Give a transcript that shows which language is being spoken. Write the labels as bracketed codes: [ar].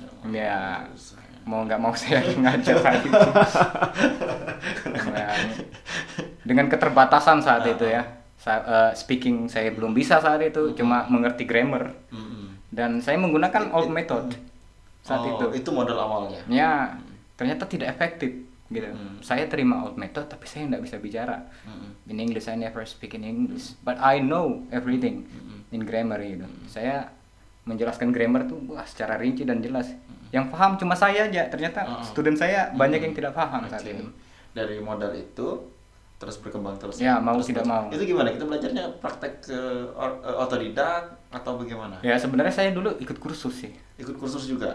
[id] Ya, mau nggak mau saya ngajar saat itu. Ya, dengan keterbatasan saat itu ya. Speaking saya belum bisa saat itu, cuma mengerti grammar. Dan saya menggunakan old method saat itu. Itu modal awalnya? Ya, ternyata tidak efektif gitu. Saya terima old method tapi saya nggak bisa bicara [en] in English. I never speak in English, but I know everything in grammar [id] gitu. Saya menjelaskan grammar tuh secara rinci dan jelas. Yang paham cuma saya aja. Ternyata student saya banyak yang tidak paham saat itu. Dari modal itu terus berkembang terus. Ya, mau tidak mau. Itu gimana? Kita belajarnya praktek ke otodidak atau bagaimana? Ya, sebenarnya saya dulu ikut kursus sih. Ikut kursus juga?